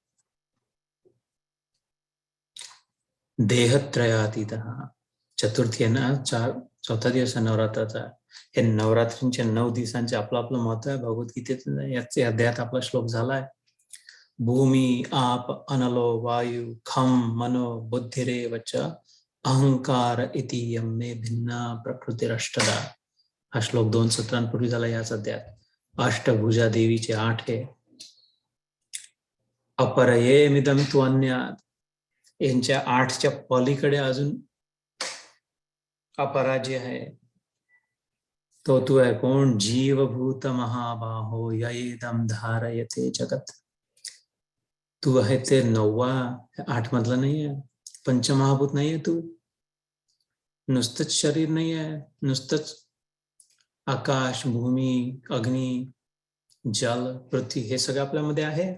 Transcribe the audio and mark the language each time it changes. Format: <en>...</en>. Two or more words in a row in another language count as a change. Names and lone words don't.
<sa>देहत्रयातीत.</sa> <mr>चतुर्थी आहे ना, चौथा दिवस नवरात्राचा. हे नवरात्रींच्या 9 दिवसांचे आपलं आपलं महत्व आहे. भगवद्गीतेत याचे अध्यायात आपला श्लोक झालाय.</mr> <sa>भूमी आप अनलो वायु खम मनो बुद्धिरेव च अहंकार इति यमे भिन्ना प्रकृतिरष्टदा.</sa> <mr>हा श्लोक 2 सत्रांपूर्वी झाला याच अध्यायात. अष्टभुजा देवीचे 8 हे.</mr> <sa>अपरयेमिदं तु अन्यात्,</sa> <mr>यांच्या 8च्या पलीकडे अजून अपराज्य आहे. तो तू आहे कोण?</mr> <sa>जीवभूत महाबाहो ययेदं धारयते जगत.</sa> <mr>तू आहे ते 9वा, 8 मधला नाही आहे. पंचमहाभूत नाही आहे तू. नुसतंच शरीर नाही आहे, नुसतंच आकाश, भूमी, अग्नी, जल, पृथ्वी हे सगळं आपल्यामध्ये आहे.</mr>